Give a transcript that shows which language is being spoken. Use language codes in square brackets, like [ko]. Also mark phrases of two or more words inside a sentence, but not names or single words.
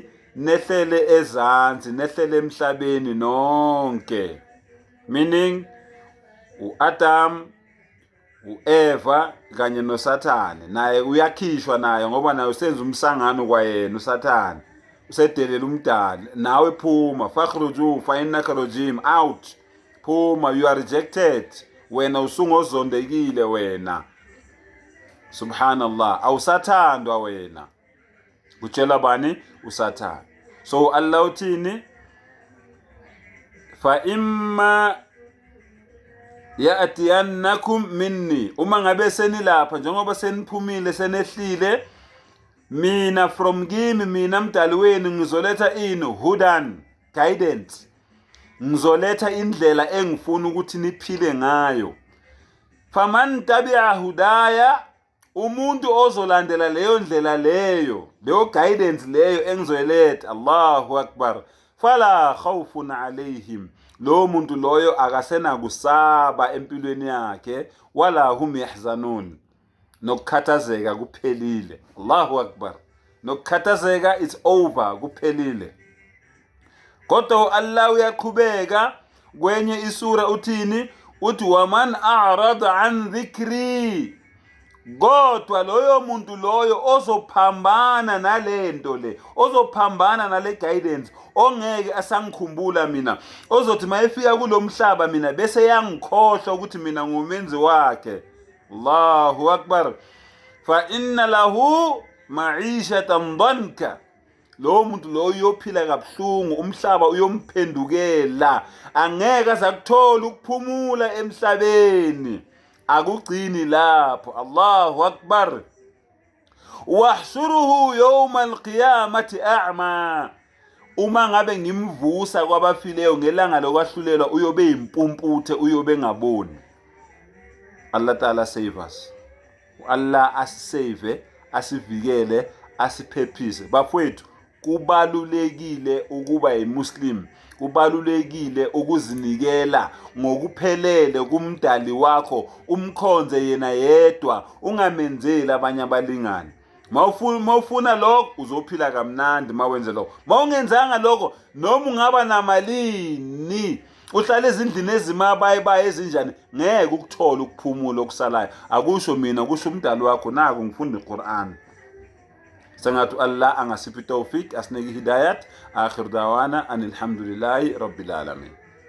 [zu] Nehlele ezansi, nehlele emhlabeni nonke. Meaning uAdam, uEva kanye noSathane naye uyakhishwa naye, ngoba naye usenza umsangano kwayena uSathane. Usedelela umdali, nawe phuma. [ar] فاخرج فإنك رجيم, [en] out. Phuma, you are rejected. [zu] Wena usungozondekile wena. Subhanallah, awusathandwa wena. Kutshela bani? uSathane. So Allah uthini? [ar] فإما يأتينكم مني, [zu] uma ngabe senilapha njengoba seniphumile senehlile, mina from kimi, mina mdali wenu ngizoletha ini? [en] Hudan, guidance. [zu] Ngizoletha indlela engifuna ukuthi niphile ngayo. [ar] فمن تبع هداي, [zu] umuntu ozolandela leyo ndlela leyo guidance leyo engizoletha, [ar] الله أكبر، فلا خوف عليهم, [zu] lo muntu loyo akasena kusaba empilweni yakhe, [ar] ولا هم يحزنون, [zu] nokukhathazeka kuphelile. [ar] الله أكبر, [zu] nokukhathazeka [en] it's over, [zu] kuphelile. Kodwa Allah uyaqhubeka kwenye isura uthini? Uthi [ar] ومن أعرض عن ذكري, [zu] kodwa loyo muntu loyo ozophambana nalento le, ozophambana nale guidance, ongeke asangikhumbula mina, ozothi mayefika kulomhlaba mina bese yangikhohlwa ukuthi mina ngumenzi wakhe. [ar] الله أكبر. فإن له معيشة ضنكا, [zu] lo muntu lo uyophila kabuhlungu, umhlaba uyomphendukela, angeke azakuthola ukuphumula emhlabeni. Akugcini lapho. [ar] الله أكبر. ونحشره يوم القيامة أعمى, [zu] uma ngabe ngimvusa kwabafileyo ngelanga lokwahlulelwa uyobe impumputhe, uyobe ngaboni. Allah Ta'ala [en] save us. [zu] Allah asisave, asivikele, asiphephise. Bafowethu, kubalulekile ukuba yiMuslim, kubalulekile ukuzinikela ngokuphelele kumdali wakho, umkhonze yena yedwa, ungamenzeli abanye abalingani. Mawufuna lokho uzophila kamnandi mawenze lokho. Mawungenzanga lokho, noma ungaba namalini, uhlala ezindlini ezimabayibayi ezinjani, ngeke ukuthola ukuphumula okusalayo. Akusho mina, kusho umdali wakho. Naku ngifunda iQuran. Sengathi Allah angasiphi tawfik, asinike hidayat. [ar] آخر دعوانا أن الحمد لله رب العالمين.